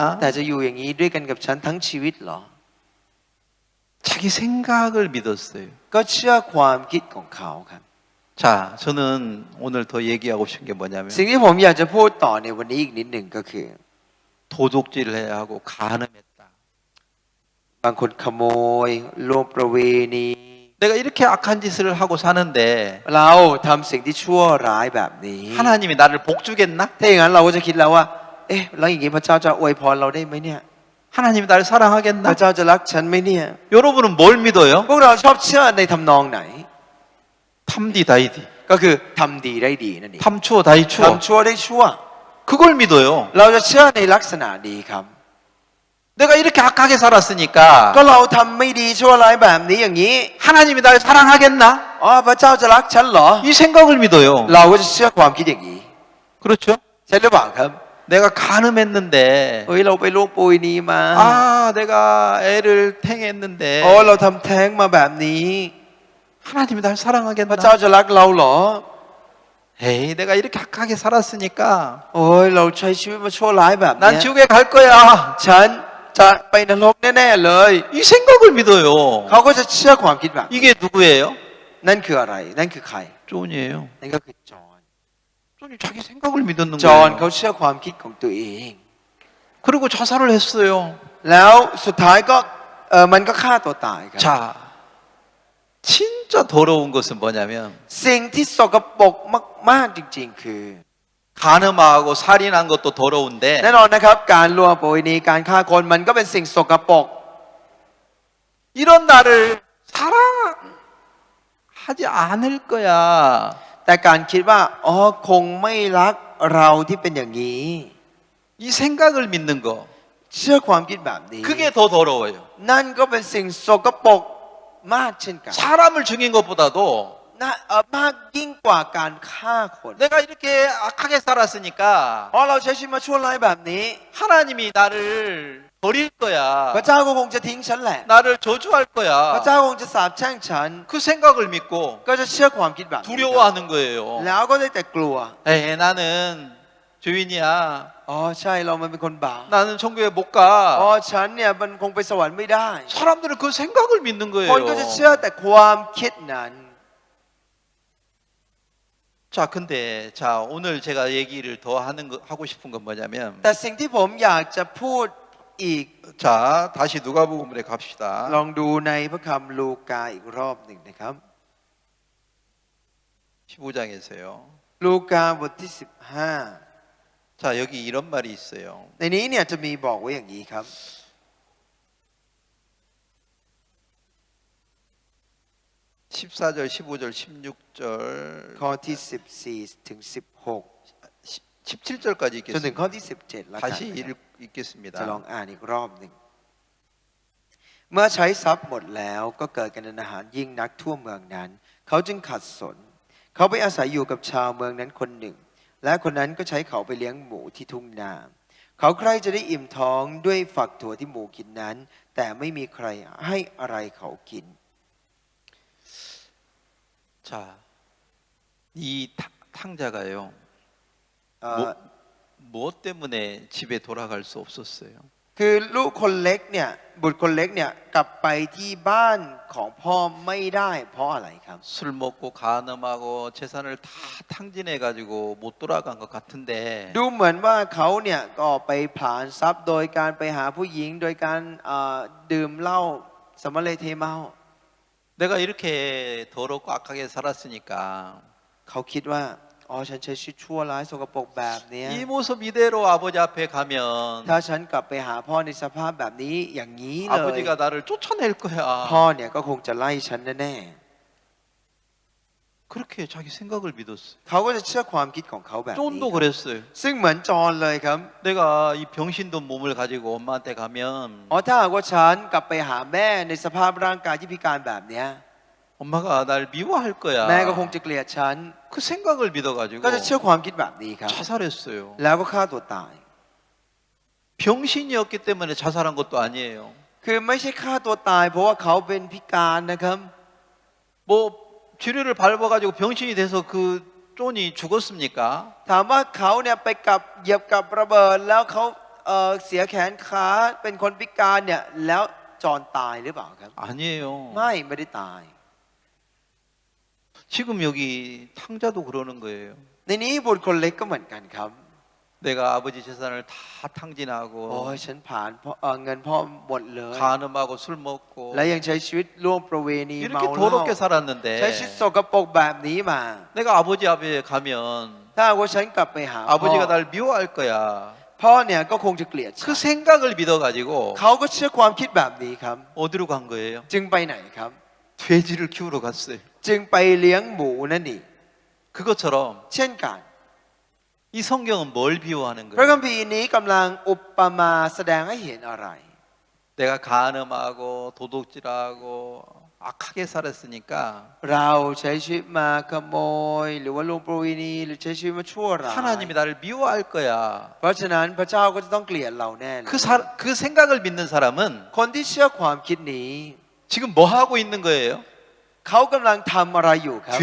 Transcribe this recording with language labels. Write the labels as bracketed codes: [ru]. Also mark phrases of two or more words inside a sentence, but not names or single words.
[th] แต่จะอยู่อย่างนี้ด้วยกันกับฉันทั้งชีวิตเหรอ [ko] 자기 생각을 믿었어요. [th] ก็เชื่อความคิดของเขาครับ [ko] 자, 저는 오늘 더 얘기하고 싶은 게 뭐냐면 [th] สิ่งที่ผมอยากจะพูดต่อในวันนี้อีกนิดหนึ่งก็คือ [ko] 도둑질을 해야 하고 간음했다. [th] บางคนขโมยล่วงประเวณี [ko] 내가 이렇게 악한 짓을 하고 사는데 [th] เราทำสิ่งที่ชั่วร้ายแบบนี้ [ko] 하나님이 나를 복주겠나? [th] ถ้าอย่างนั้นเราก็จะคิดแล้วว่า เอ๊ะแล้วอย่างนี้พระเจ้าจะอวยพรเราได้ไหมเนี่ย [ko] 하나님이 나를 [th] พระ [ko] 사랑하겠나? [th] เจ้าจะรักฉันไหมเนี่ย [ko] 여러분은 뭘 믿어요? [th] พวกเราชอบเชื่อในทำนองไหน ทำดีได้ดี, ก็คือทำดีได้ดีนั่นเอง ทำชั่วได้ชั่ว ทำชั่วได้ชั่ว [ko] 그걸 믿어요. [th] เราจะเชื่อในลักษณะนี้ครับ [ko] 내가 이렇게 악하게 [th] ก็ [ko] 살았으니까 [th] เราทำไม่ดีชั่วร้ายแบบนี้อย่างนี้ [ko] 하나님이 날 사랑하겠나? [th] อ๋อพระเจ้าจะรักฉันเหรอ [ko] 이 생각을 믿어요. [th] เราก็จะเชื่อความคิดอย่างนี้ [ko] 그렇죠? [th] ใช่หรือเปล่าครับ [ko] 내가 간음했는데 [th] เฮ้ยเราไปล่วงประเวณีมา [ko] 아 내가 애를 탱했는데 [th] โอ้เราทำแท้งมาแบบนี้ [ko] 하나님이 날 [th] พระเจ้า [ko] 사랑하겠나? [th] จะรักเราเหรอ [ko] 에이 내가 이렇게 악하게 살았으니까 [th] โอ้ยเราใช้ชีวิตมาชั่วร้ายแบบเนี้ [ko] 난 [th] ย [ko] 지옥에 갈 거야. [th] ฉันจะไปนรกแน่ๆเลย [ko] 이 생각을 믿어요. [th] เขาก็จะเชื่อความคิดแบบนี้ [ko] 이게 누구예요? [th] นั่นคืออะไร นั่นคือใคร [ko] 존이에요. [th] นั่นก็คือจอห์น [ko] 존이 자기 생각을 믿었는 [th] จอห์น [ko] 거예요. [th] เขาเชื่อความคิดของตัวเอง [ko] 그리고 자살을 했어요. [th] แล้วสุดท้ายก็มันก็ฆ่าตัวตายครับ [ko] 자, 진짜 더러운 것은 뭐냐면 [th] สิ่งที่สกปรกมากๆจริงๆ คือ [ko] 간음하고 살인한 것도 더러운데 [th] แน่นอนนะครับ การล่วงประเวณีการฆ่าคนมันก็เป็นสิ่งสกปรก [ko] 이런 나를 사랑하지 않을 거야. [th] แต่การคิดว่าอ๋อคงไม่รักเราที่เป็นอย่างนี้ [ko] 이 생각을 믿는 거 [th] เชื่อความคิดแบบนี้ [ko] 그게 더 더러워요. [th] นั่นก็เป็นสิ่งสกปรกมากเช่นกัน [ko] 사람을 죽인 것보다도 [th] นะมากยิ่งกว่าการฆ่าคน [ko] 내가 이렇게 악하게 살았으니까 [th] เพราะเราใช้ชีวิตมาชั่วร้ายแบบนี้ [ko] 하나님이 나를 버릴 [th] พระ [ko] 거야. [th] เจ้าก็คงจะทิ้งฉันแหละ [ko] 나를 저주할 [th] พระเจ้า [ko] 거야. [th] คงจะสาปแช่งฉัน [ko] 그 생각을 믿고 [th] ก็จะเชื่อความคิดแบบนี้ [ko] 두려워하는 거예요. [th] แล้วก็ได้แต่กลัว [ko] 에이, 나는 죄인이야. [th] อ๋อใช่เรามันเป็นคนบาป [ko] 나는 천국에 못 [th] อ๋อ [ko] 가. [th] ฉันเนี่ยมันคงไปสวรรค์ไม่ได้ [ko] 사람들은 그 생각을 믿는 [th] คนก็จะ [ko] 거예요. [th] เชื่อแต่ความคิดนั้น [ko] 자, 근데 자 오늘 제가 얘기를 더 하고 싶은 건 뭐냐면 [th] แต่สิ่งที่ผมอยากจะพูดอีก [ko] 자 다시 누가복음에 갑시다. [th] ลองดูในพระคำลูกาอีกรอบหนึ่งนะครับ [ko] 15장에서요. [th] ลูกาบทที่ [ko] 자 여기 이런 말이 있어요. [th] 15ในนี้เนี่ยจะมีบอกไว้อย่างนี้ครับ [ko] 14절, 15절, 16절, [th] ข้อที่14ถึง16 [ko] 17절까지 [th] จนถึง [ko] 읽겠습니다. [th] ข้อที่17แล้วกัน [ko] 다시 [th] นะครับ [ko] 읽겠습니다. [th] จะลองอ่านอีกรอบหนึ่ง เมื่อใช้ทรัพย์หมดแล้วก็เกิดกันอาหารยิ่งนักทั่วเมืองนั้น เขาจึงขัดสน เขาไปอาศัยอยู่กับชาวเมืองนั้นคนหนึ่ง และคนนั้นก็ใช้เขาไปเลี้ยงหมูที่ทุ่งนา เขาใครจะได้อิ่มท้องด้วยฝักถั่วที่หมูกินนั้น แต่ไม่มีใครให้อะไรเขากิน [ko] 자, 이 탕자가요. เอ่อ 무엇 때문에 집에 돌아갈 수 없었어요? [th] คือลูกคนเล็กเนี่ยบุตรคนเล็กเนี่ยกลับไปที่บ้านของพ่อไม่ได้เพราะอะไรครับ [ko] 술 먹고 간음하고 재산을 다 탕진해 가지고 못 돌아간 것 같은데 [th] ดูเหมือนว่าเขาเนี่ยก็ไปผลาญทรัพย์โดยการไปหาผู้หญิงโดยการดื่มเหล้าสำเร็จเทเมา [ko] 내가 이렇게 더럽고 악하게 살았으니까 [th] เขาคิดว่าอ๋อฉันใช้ชีวิตชั่วร้ายสกปรกแบบเนี้ย [ko] 이 모습 이대로 아버지 앞에 가면 [th] ถ้าฉันกลับไปหาพ่อในสภาพแบบนี้อย่างนี้เลย [ko] 아버지가 나를 쫓아낼 [th] พ่อ [ko] 거야. [th] เนี่ยก็คงจะไล่ฉันแน่ [ko] 그렇게 자기 생각을 믿었어요. [th] ๆเขาก็จะเชื่อความคิดของเขาแบบนี้ [ko] 쫀도 그랬어요. [th] ซึ่งเหมือนจอห์นเลยครับ [ko] 내가 이 병신돈 몸을 가지고 엄마한테 가면 [th] อ๋อถ้าหากว่าฉันกลับไปหาแม่ในสภาพร่างกายที่พิการแบบเนี้ย [ko] 엄마가 날 미워할 [th] แม่ก็ [ko] 거야. [th] คงจะเกลียดฉัน [ko] 그 생각을 믿어가지고 [th] ก็จะเชื่อความคิดแบบนี้ครับ [ko] 자살했어요. [th] แล้วก็ฆ่าตัวตาย [ko] 병신이었기 때문에 자살한 것도 아니에요. [th] คือไม่ใช่ฆ่าตัวตายเพราะว่าเขาเป็นพิการนะครับ [ko] 뭐 쥐레를 밟아가지고 병신이 돼서 그 쫀이 죽었습니까? [th] ถามว่าเขาเนี่ยไปกับเหยียบกับระเบิดแล้วเขาเสียแขนขาเป็นคนพิการเนี่ยแล้วจอนตายหรือเปล่าครับ [ko] 아니에요. [th] ไม่ได้ตาย [ko] 지금 여기 탕자도 그러는 거예요. [th] ในนี้บุตรคนเล็กก็เหมือนกันครับ [ko] 내가 아버지 재산을 다 [th] โอ้ [ko] 탕진하고 [th] ยฉันผ่านเงินพ่อหมดเลย [ko] 간음하고 술 먹고 [th] และยังใช้ชีวิตร่วมประเวณีเมา [ko] 이렇게 [th] เหล้า [ko] 더럽게 살았는데 [th] ใช้ชีวิตสกปรกแบบนี้มา [ko] 내가 아버지 앞에 가면 [th] ถ้าว่าฉันกลับไปหาพ่อ [ko] 아버지가 날 미워할 거야. [th] พ่อเนี่ยก็คงจะเกลียดฉั [ko] 그 [th] น [ko] 생각을 믿어가지고 [th] เขาก็เชื่อความคิดแบบนี้ครับ [ko] 어디로 간 거예요? [th] จึงไปไหนครับ [ko] 돼지를 키우러 갔어요. [th] จึงไปเลี้ยงหมูนั่นเอง [ko] 그것처럼 [th] เช่นกัน [ko] 이 성경은 뭘 비유하는 [th] พระ [ko] 거예요? [th] คัมภีร์นี้กำลังอุปมาแสดงให้เห็นอะไร [ko] 내가 간음하고 도둑질하고 악하게 살았으니까 [th] เราใช้ชีวิตมาขโมย หรือว่าล่วงประเวณีหรือใช้ชีวิตมาชั่วร้าย [ko] 하나님이 나를 미워할 거야. [th] เพราะฉะนั้นพระเจ้าก็จะต้องเกลียดเราแน่เลย [ko] 그 생각을 믿는 사람은 [th] คนที่เชื่อความคิดนี้ [ko] 지금 뭐 하고 있는 거예요? [th] เขากำลังทำอะไรอยู่ครับ